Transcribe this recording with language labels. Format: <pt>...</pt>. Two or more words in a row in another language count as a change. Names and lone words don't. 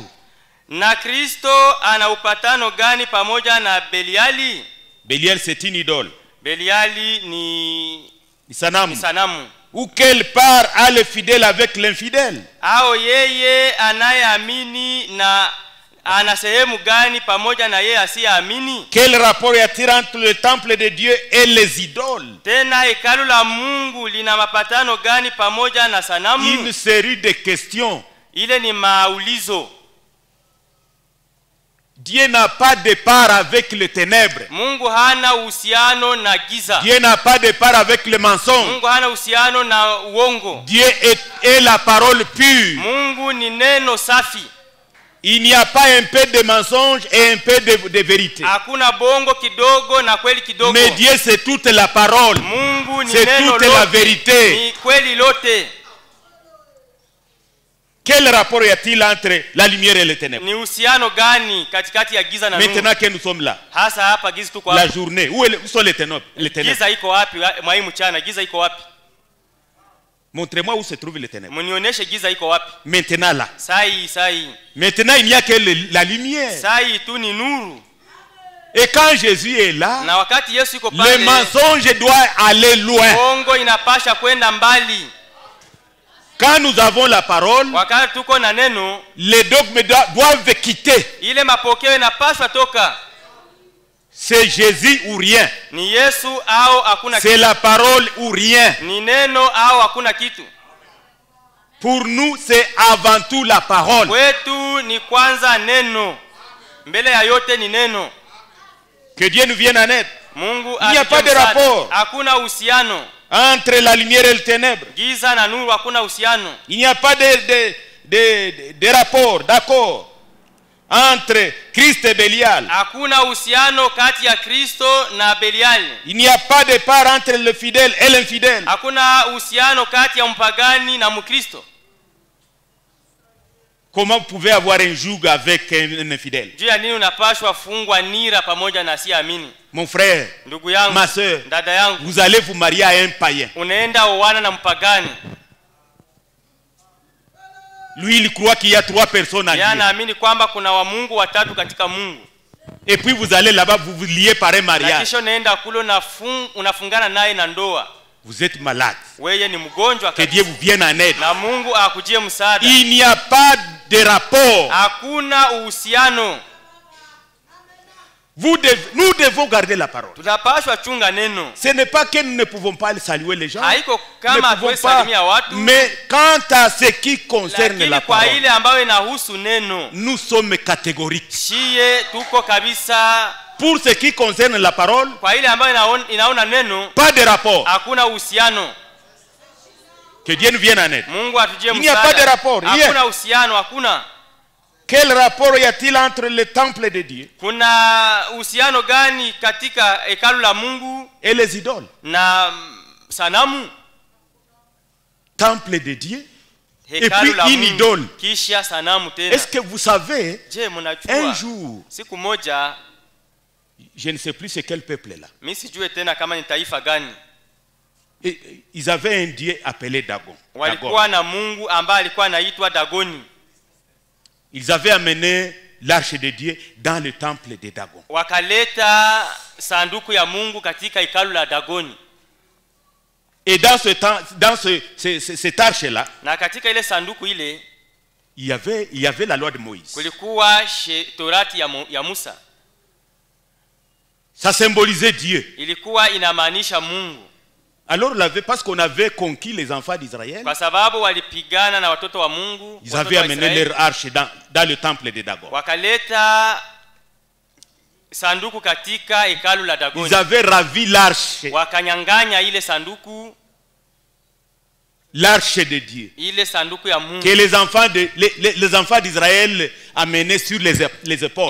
<sw>Na Kristo ana upatano gani pamoja na Beliali?</sw> <fr>Bélial c'est une idole.</fr> <sw>Beliali ni sanamu. Sanamu.</sw> <fr>Ou quelle part a le fidèle avec l'infidèle?</fr> <sw>Au yeye anayeamini na ana sehemu gani pamoja na yeye asiyeamini?</sw> <fr>Quel rapport y a-t-il entre le temple de Dieu et les idoles?</fr> <sw>Tena hekalu la Mungu lina mapatano gani pamoja na sanamu?</sw> <fr>Une série de questions.</fr> <sw>Ile ni maulizo.</sw> <fr>Dieu n'a pas de part avec les ténèbres.</fr> <sw>Mungu hana uhusiano na giza.</sw> <fr>Dieu n'a pas de part avec le mensonge.</fr> <sw>Mungu hana uhusiano na uongo.</sw> <fr>Dieu est la parole pure.</fr> <sw>Mungu ni neno safi.</sw> <fr>Il n'y a pas un peu de mensonge et un peu de vérité.</fr> <sw>Hakuna bongo kidogo na kweli kidogo.</sw> <fr>Mais Dieu c'est toute la parole.</fr> <sw>Mungu ni</sw> <fr>c'est</fr> <sw>neno</sw> <fr>toute</fr> <sw>lote,</sw> <fr>la vérité.</fr> <sw>Ni kweli lote.</sw> <fr>Quel rapport y a-t-il entre la lumière et les ténèbres?</fr> <sw>Ni uhusiano gani katikati ya giza na nuru?</sw> <fr>Maintenant que nous sommes là.</fr> <sw>Hasa hapa giza tuko hapa.</sw> <fr>La journée, où sont les ténèbres?</fr> <sw>Giza iko wapi? Mwai mchana giza iko wapi?</sw> <fr>Montrez-moi où se trouve les ténèbres.</fr> <sw>Munionyeshe giza iko wapi?</sw> <fr>Maintenant là.</fr> <sw>Sai.</sw> <fr>Maintenant il n'y a que la lumière.</fr> <sw>Sai tu ni nuru.</sw> <fr>Et quand Jésus est là,</fr> <sw>na wakati Yesu yuko pale,</sw> <fr>le mensonge doit aller loin.</fr> <sw>Bongo inapasha kwenda mbali.</sw> <fr>Quand nous avons la parole,</fr> <sw>wakati tuko na neno,</sw> <fr>les dogmes doivent quitter.</fr> <sw>Ile mapokeo inapaswa toka.</sw> <fr>C'est Jésus ou rien.</fr> <sw>Ni Yesu au hakuna kitu.</sw> <fr>C'est la parole ou rien.</fr> <sw>Ni neno au hakuna kitu.</sw> <fr>Pour nous, c'est avant tout la parole.</fr> <sw>Kwetu ni kwanza neno. Mbele ya yote ni neno.</sw> <fr>Que Dieu nous vienne en aide.</fr> <sw>Mungu</sw> <fr>il n'y a pas de rapport</fr> <sw>hakuna uhusiano</sw> <fr>entre la lumière et le ténèbre.</fr> <sw>Giza na nuru hakuna uhusiano.</sw> <fr>Il n'y a pas de rapport, d'accord, entre Christ et Bélial.</fr> <sw>Hakuna uhusiano kati ya Kristo na Belial.</sw> <fr>Il n'y a pas de part entre le fidèle et l'infidèle.</fr> <sw>Hakuna uhusiano kati ya mpagani na Mkristo.</sw> <fr>Comment vous pouvez avoir un joug avec un infidèle?</fr> <sw>Juu ya nini unapashwa fungwa nira pamoja na asiamini?</sw> <fr>Mon frère,</fr> <sw>ndugu yangu,</sw> <fr>ma soeur,</fr> <sw>dada yangu,</sw> <fr>vous allez vous marier à un païen.</fr> <sw>Unaenda oana na mpagani.</sw> <fr>Lui il croit qu'il y a 3 personnes en Dieu.</fr> <sw>Anaamini kwamba kuna wa Mungu watatu katika Mungu.</sw> <fr>Et puis vous allez là-bas, vous vous liez par un mariage.</fr> <sw>Kisha unaenda kule unafungana naye na ndoa.</sw> <fr>Vous êtes malade.</fr> <sw>Wewe ni mgonjwa.</sw> <fr>Que Dieu vous vienne en aide.</fr> <sw>Na Mungu akujie msaada.</sw> <fr>Il n'y a pas de rapport.</fr> <sw>Hakuna uhusiano.</sw> <fr>Nous devons garder la parole.</fr> <sw>Tunapaswa chunga neno.</sw> <fr>Ce n'est pas que nous ne pouvons pas saluer les gens.</fr> <sw>Haiko</sw> <fr>Nous ne</fr> <sw>kama</sw> <fr>pouvons</fr> <sw>hatuwezi</sw> <fr>pas,</fr> <sw>salimia watu.</sw> <fr>mais quant à ce qui concerne</fr> <sw>Lakini</sw> <fr>la</fr> <sw>kwa</sw> <fr>parole,</fr> <sw>ile ambayo inahusu neno,</sw> <fr>nous sommes catégoriques.</fr> <sw>shie tuko kabisa.</sw> <fr>Pour ce qui concerne la parole,</fr> <sw>Kwa ile ambayo inaona neno,</sw> <fr>pas de rapport.</fr> <sw>hakuna uhusiano.</sw> <fr>Que Dieu nous vienne en aide.</fr> <sw>Mungu atujie</sw> <fr>Il n'y a pas de</fr> <sw>msaada.</sw> <fr>rapport.</fr> <sw>Hakuna uhusiano, hakuna.</sw> <fr>Quel rapport y a-t-il entre le temple de Dieu</fr> <sw>Kuna uhusiano gani katika hekalu la Mungu</sw> <fr>et les idoles?</fr> <sw>na sanamu?</sw> <fr>Temple de Dieu et</fr> <sw>Hekalu</sw> <fr>puis la une</fr> <sw>Mungu,</sw> <fr>idole.</fr> <sw>kisha sanamu tena.</sw> <fr>Est-ce que vous savez,</fr> <sw>Je,</sw> <fr>un</fr> <sw>mnajua</sw> <fr>jour,</fr> <sw>siku moja,</sw> <fr>je ne sais plus c'est quel peuple là,</fr> <sw>mimi sijue tena kama ni taifa gani,</sw> <fr>et ils avaient un Dieu appelé Dagon.</fr> <sw>walikuwa na Mungu ambaye alikuwa anaitwa Dagoni.</sw> <fr>Ils avaient amené l'arche de Dieu dans le temple de Dagon.</fr> <sw>Wakaleta sanduku ya Mungu katika hekalu la Dagoni.</sw> <fr>Et dans cette arche-là,</fr> <sw>Na katika ile sanduku ile</sw> <fr>il y avait la loi de Moïse.</fr> <sw>kulikuwa torati ya Musa.</sw> <fr>Ça symbolisait Dieu.</fr> <sw>Ilikuwa inamaanisha Mungu.</sw> <fr>Alors, parce qu'on avait conquis les enfants d'Israël,</fr> <sw>Kwa sababu walipigana na watoto wa Mungu,</sw> <fr>ils</fr> <sw>watoto</sw> <fr>avaient</fr> <sw>wa</sw> <fr>amené</fr> <sw>Israeli.</sw> <fr>leur arche dans le temple de Dagon.</fr> <sw>Wakaleta sanduku katika hekalu la Dagoni.</sw> <fr>Ils avaient ravi l'arche,</fr> <sw>Wakanyanganya ile sanduku,</sw> <fr>l'arche de Dieu,</fr> <sw>ile sanduku ya Mungu.</sw> <fr>que les enfants d'Israël amenaient sur les épaules.</fr>